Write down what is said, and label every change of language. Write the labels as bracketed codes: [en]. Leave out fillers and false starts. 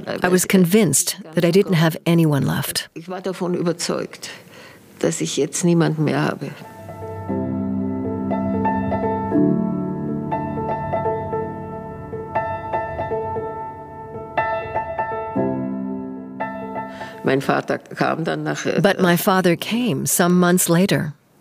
[en] I was convinced that I didn't have anyone left. [de] Ich war davon überzeugt, dass ich jetzt niemanden mehr habe. Mein Vater kam dann nach [en] But my father came some months later.